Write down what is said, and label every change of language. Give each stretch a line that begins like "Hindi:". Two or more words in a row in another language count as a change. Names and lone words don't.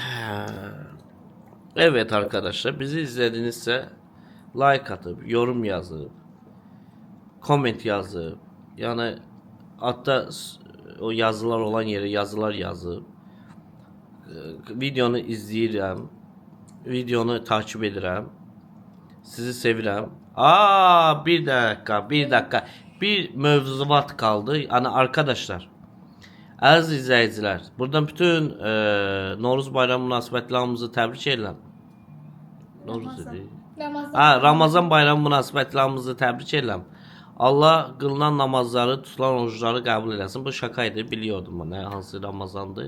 Turkish: Evet arkadaşlar bizi izledinizse like atıp yorum yazıp comment yazıp yani hatta o yazılar olan yere yazılar yazıp
Azerbaijani: videonu izləyirəm, videonu takip edirəm, sizi sevirəm.
Turkish: Bir dakika, bir mevzuat kaldı. Yani arkadaşlar,
Azerbaijani: Əziz izləyicilər, buradan bütün Novruz bayramı münasibətlərimizi təbrik edirəm. Novruz idi. Ramazan bayramı münasibətlərimizi təbrik edirəm. Allah qılınan namazları, tutulan orucları qəbul eləsin. Bu şaka idi, biliyordum mən hansı Ramazandır.